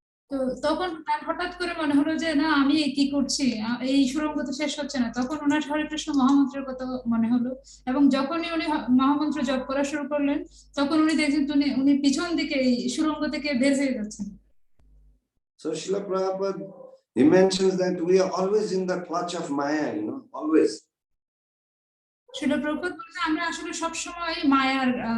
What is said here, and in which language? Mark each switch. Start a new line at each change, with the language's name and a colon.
Bangla: তো তখন তার হঠাৎ করে মনে হলো যে না আমি কি করছি এই সুড়ঙ্গ তো শেষ হচ্ছে না তখন ওনার হরে কৃষ্ণ মহামন্ত্রের কথা মনে হলো এবং যখনই উনি মহামন্ত্র জপ করা শুরু করলেন তখন উনি দেখছেন উনি পিছন দিকে এই সুড়ঙ্গ থেকে বের হয়ে যাচ্ছেন।
English: So Srila Prabhupada, he mentions that we are always in the clutch of Maya, you know, always.
Bangla: শিল প্রভুপাদ বলছেন আমরা আসলে সব সময় মায়ার